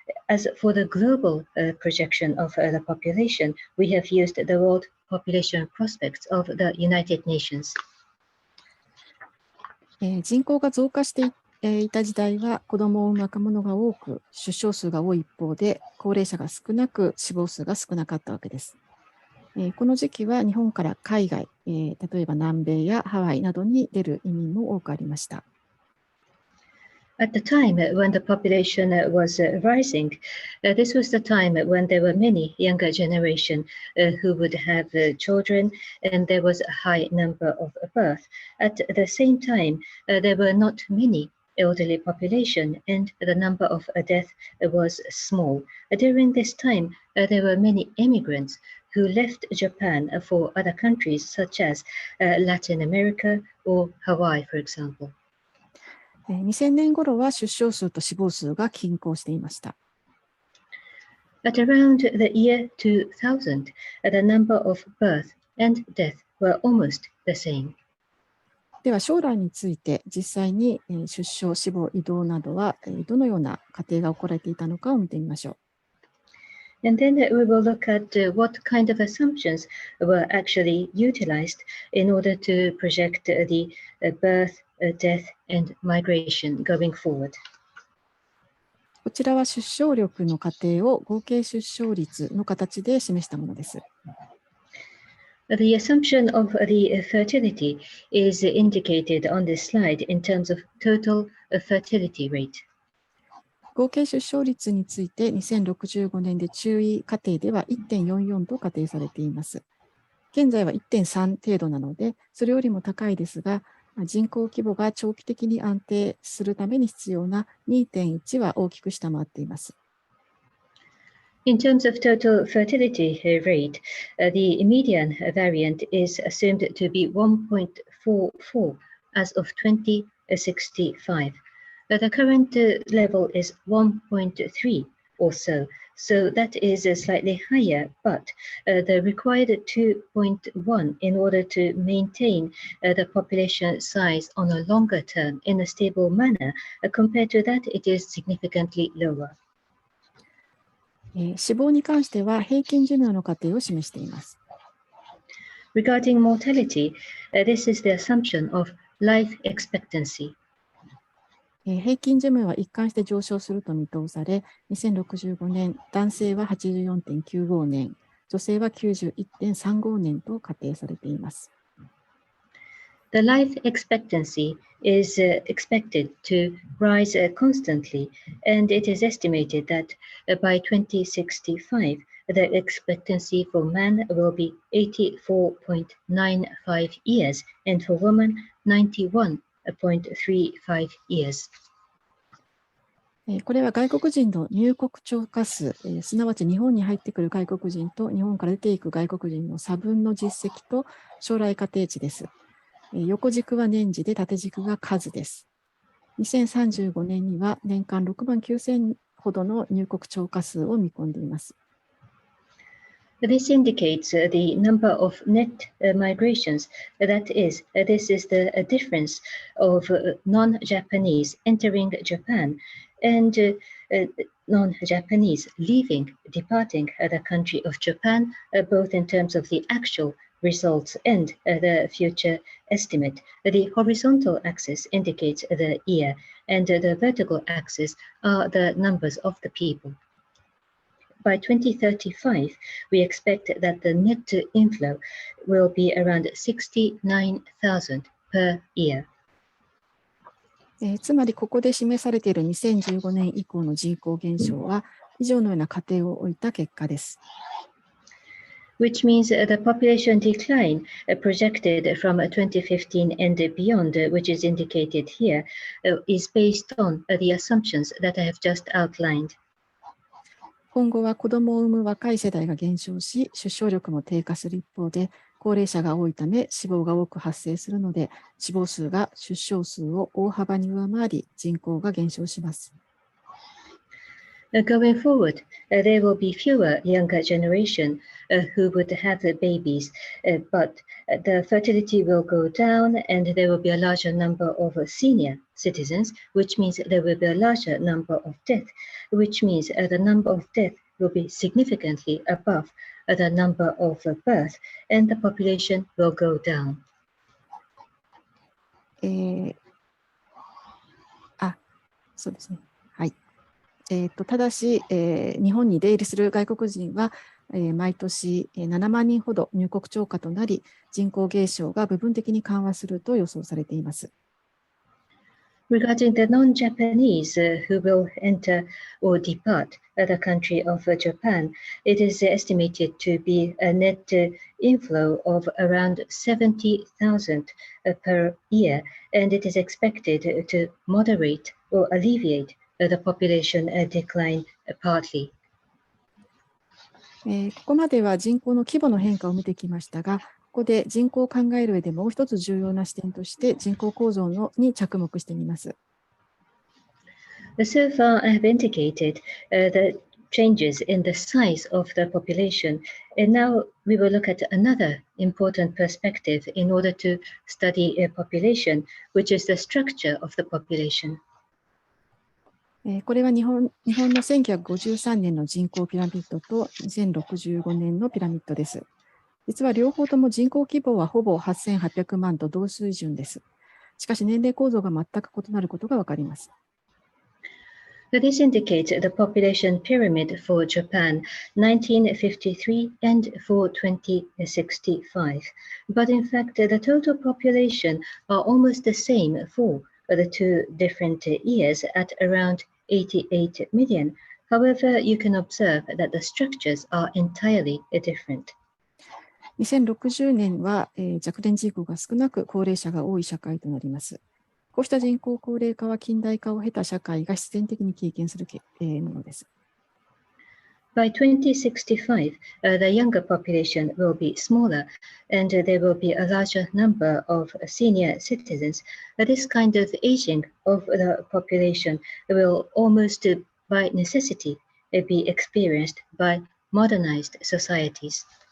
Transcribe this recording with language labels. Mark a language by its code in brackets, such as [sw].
[en] As for the global projection of the population, we have used the World Population Prospects of the United Nations. [ja] 人口が増加していた時代は子供を産む若者が多く、出生数が多い一方で、高齢者が少なく、死亡数が少なかったわけです。この時期は日本から海外、例えば南米やハワイなどに出る移民も多くありました。 [en] At the time when the population was rising, this was the time when there were many younger generation who would have children, and there was a high number of birth. At the same time, there were not many elderly population, and the number of death was small. During this time, there were many immigrants who left Japan for other countries such as Latin America or Hawaii, for example. [ja] 2000年頃は出生数と死亡数が均衡していました。 [en] At around the year 2000, the number of birth and death were almost the same. [ja] では将来について実際に出生、死亡、移動などはどのような過程が行われていたのかを見てみましょう。 [en] And then we will look at what kind of assumptions were actually utilized in order to project the birth, death, and migration going forward. [ja] こちらは出生力の過程を合計出生率の形で示したものです。 [en] The assumption of the fertility is indicated on this slide in terms of total fertility rate. [ja] 合計出生率について2065年で中位家庭では 1.44 と仮定されています。現在は 1.3 程度なので、それよりも高いですが、人口規模が長期的に安定するために必要な 2.1 は大きく下回っています。 [en] In terms of total fertility rate, the median variant is assumed to be 1.44 as of 2065. The current level is 1.3 or so, so that is slightly higher, but the required 2.1 in order to maintain the population size on a longer term in a stable manner, compared to that, it is significantly lower. [ja] 死亡に関しては平均寿命の過程を示しています。 [en] Regarding mortality, this is the assumption of life expectancy. [ja] 平均寿命は一貫して上昇すると見通され、2065年、男性は 84.95 年、女性は 91.35 年と仮定されています。 [en] The life expectancy is expected to rise constantly, and it is estimated that by 2065, the expectancy for man will be 84.95 years, and for women, 91.35 years. [ja] これは外国人の入国超過数、すなわち日本に入ってくる外国人と日本から出ていく外国人の差分の実績と将来仮定値です。横軸は年次で縦軸が数です。2035年には年間6万9000ほどの入国超過数を見込んでいます。 [en] This indicates the number of net migrations. That is, this is the difference of non-Japanese entering Japan and non-Japanese leaving, departing the country of Japan, both in terms of the actual results and the future estimate. The horizontal axis indicates the year, and the vertical axis are the numbers of the people. By 2035, we expect that the net inflow will be around 69,000 per year. [ja] つまりここで示されている2015年以降の人口減少は以上のような仮定を置いた結果です。 [en] Which means the population decline projected from 2015 and beyond, which is indicated here, is based on the assumptions that I have just outlined. [ja] 今後は子どもを産む若い世代が減少し、出生力も低下する一方で、高齢者が多いため死亡が多く発生するので、死亡数が出生数を大幅に上回り、人口が減少します。 [en] Going forward, there will be fewer younger generation who would have babies, but the fertility will go down and there will be a larger number of senior citizens, which means there will be a larger number of deaths, which means the number of deaths will be significantly above the number of birth, and the population will go down. [ja] そうですね。はい。ただし、日本に出入りする外国人は、毎年7万人ほど入国超過となり、人口減少が部分的に緩和すると予想されています。 [en] Regarding the non-Japanese who will enter or depart the country of Japan, it is estimated to be a net inflow of around 70,000 per year, and it is expected to moderate or alleviate the population decline partly. [ja] ここまでは人口の規模の変化を見てきましたが、ここで人口を考える上でもう一つ重要な視点として人口構造に着目してみます。 [en] So far, I have indicated the changes in the size of the population, and now we will look at another important perspective in order to study population, which is the structure of the population. [ja] これは日本の1953年の人口ピラミッドと2065年のピラミッドです。実は両方とも人口規模はほぼ8800万と同水準です。しかし年齢構造が全く異なることがわかります。 [en] This indicates the population pyramid for Japan, 1953 and for 2065. But in fact, the total population are almost the same for the two different years at around 88 million. However, you can observe that the structures are entirely different. [ja] 2060年は、若年人口が少なく高齢者が多い社会となります。こうした人口高齢化は近代化を経た社会が必然的に経験するものです。 [en] By 2065, the younger population will be smaller, and there will be a larger number of senior citizens. This kind of aging of the population will almost by necessity be experienced by modernized societies.